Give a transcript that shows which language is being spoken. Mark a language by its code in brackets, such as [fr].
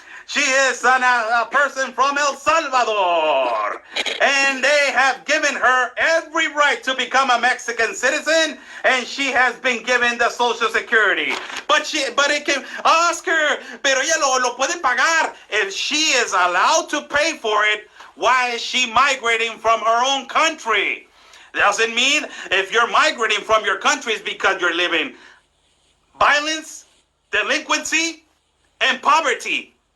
[en] She is a person from El Salvador, and they have given her every right to become a Mexican citizen, and she has been given the Social Security. But it can ask her, [es] pero ella lo puede pagar. [en] If she is allowed to pay for it, why is she migrating from her own country? Doesn't mean if you're migrating from your country is because you're living violence, delinquency, and poverty.